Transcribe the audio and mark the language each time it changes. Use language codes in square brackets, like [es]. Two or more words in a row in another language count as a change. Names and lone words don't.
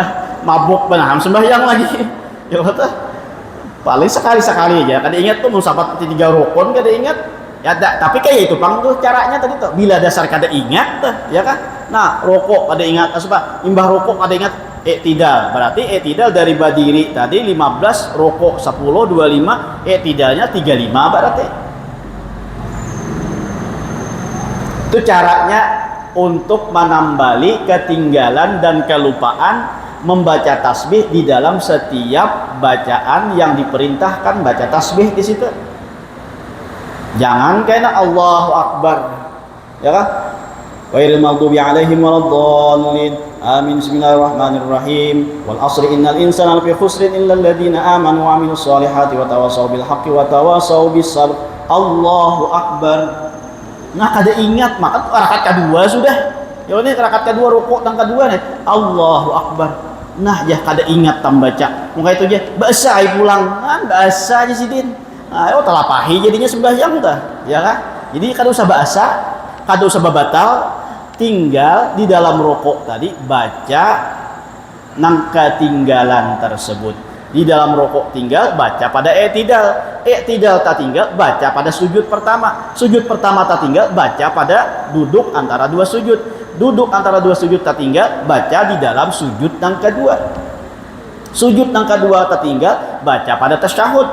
[id] Mabuk benar sembahyang lagi. Ya betul. [bjn] Paling sekali-sekali aja kada ingat tuh, mun sabat 3 rukun kada ingat. Ya tapi kayak itu pang tuh caranya tadi tuh. Bila dasar kada ingat tuh, ya kan? Nah, rukuk kada ingat, apa? Imbah rukuk kada ingat i'tidal. [id] Berarti i'tidal dari berdiri tadi 15, rukuk 10, 25, i'tidalnya 35 berarti. Itu caranya untuk menambali ketinggalan dan kelupaan membaca tasbih di dalam setiap bacaan yang diperintahkan baca tasbih di situ. Jangan kena [ar] الله أكبر, [id] ya kan? [ar] غير المغضوب عليهم ولا الضالين. آمين، بسم الله الرحمن الرحيم. والعصر إن الإنسان لفي خسر إلا الذين آمنوا وعملوا الصالحات وتواصوا بالحق وتواصوا بالصبر. الله أكبر. [bjn] Nah, kada ingat, maka rakaat kedua sudah. [id] Ya ini rakaat kedua rukuk dan kedua nih [ar] الله أكبر. [bjn] Nah, ya kada ingat tambaca. Muka itu aja bahasa ai pulang. Kan bahasa aja sidin. Ayo telapahi jadinya sembahyang tah, ya kan? Jadi kada usah bahasa, kada usah babatal, [id] tinggal di dalam rokok tadi baca nang ketinggalan tersebut. Di dalam rokok tinggal baca pada i'tidal tak tinggal baca pada sujud pertama tak tinggal baca pada duduk antara dua sujud, duduk antara dua sujud tak tinggal baca di dalam sujud yang kedua, sujud yang kedua tak tinggal baca pada tasyahud.